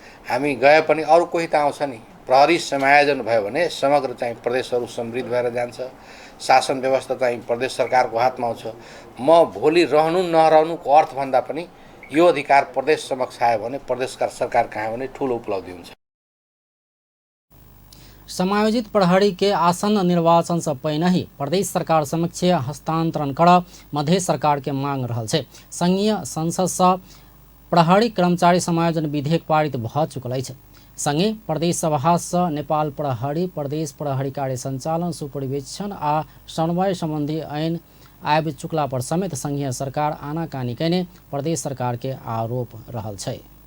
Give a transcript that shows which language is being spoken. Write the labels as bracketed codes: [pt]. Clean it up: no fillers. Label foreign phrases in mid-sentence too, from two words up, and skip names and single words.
[ne] हामी गए पनि अरू कोही त आउँछ नि। प्रहरी समायोजन भयो भने समग्र चाहिँ प्रदेशहरू समृद्ध भएर जान्छ, शासन व्यवस्था चाहिँ प्रदेश सरकारको हातमा आउँछ। म भोलि रहनु नरहनुको अर्थभन्दा पनि यो अधिकार प्रदेश समक्ष आयो भने, प्रदेश सरकार कहाँ भने ठुलो उपलब्धि हुन्छ। [mai] समायोजित प्रहरी के आसन्न निर्वाचन से पहिने ही प्रदेश सरकार समक्ष हस्तांतरण कर मधेश सरकार के मांग रहल छै। संघीय संसद से प्रहरी कर्मचारी समायोजन विधेयक पारित भ चुकल अछि। संगे प्रदेश सभा से नेपाल प्रहरी प्रदेश प्रहरी कार्य संचालन सुपरिवेक्षण आ समन्वय संबंधी ऐन आबि चुकला पर समेत संघीय सरकार आनाकानी कैने प्रदेश सरकार के आरोप रहल छै।